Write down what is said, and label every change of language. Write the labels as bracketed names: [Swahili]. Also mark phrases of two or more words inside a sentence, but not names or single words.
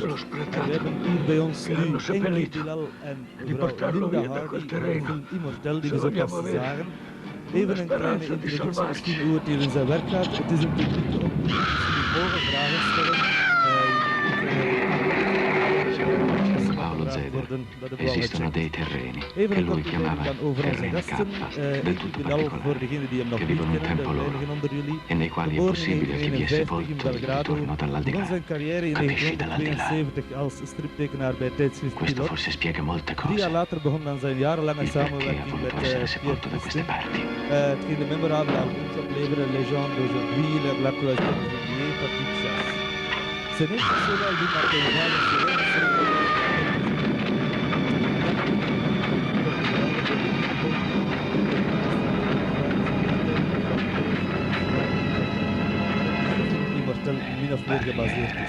[Dutch] En we hebben hier bij ons nu Enki Bilal en mevrouw Linda Hardy van de film Immortel, die we zo pas zagen. Even een kleine introductie misschien hoe het hier in zijn werk gaat. Het is een publieke ontmoeting, dus jullie mogen vragen stellen. [Italian] Esistono dei terreni [Dutch] Even [Italian] che [Dutch] een [Italian] lui [Dutch] korte [Italian] chiamava [Dutch] dan over onze [Italian] terreni [Dutch] gasten. [Italian] del tutto [Dutch] Bilal, voor [Italian] particolari, [Dutch] degenen die hem nog [Italian] che [Dutch] niet [Italian] vivono un [Dutch] kennen, de [Italian] tempo loro [Dutch] weinigen onder jullie. [Italian] e nei quali è [Dutch] Geboren in [Italian] possibile che vi esse [Dutch] 1951 in [Italian] volto il [Dutch] Belgrado, [Italian] ritorno [Dutch] begon [Italian] dall'aldilà. [Dutch] zijn carrière in [Italian] Capisci dall'aldilà. [Dutch] 1972 als striptekenaar bij tijdschrift [Italian] Questo [Dutch] Pilot. [Italian] forse spiega molte [Dutch] 3 jaar [Italian] cose. [Dutch] later begon dan zijn jarenlange [Italian] Il perché ha [Dutch] samenwerking met [Italian] voluto essere [Dutch] Pierre [Italian] sepolto da queste [Dutch] Christin. [Italian] parti. [Dutch] Hetgeen de memorabele albums opleveren Legende d'aujourd'hui, La Cloison de Julier, Patrick Chasse. Zijn eerste solo-album had hij Immortel min of meer gebaseerd is.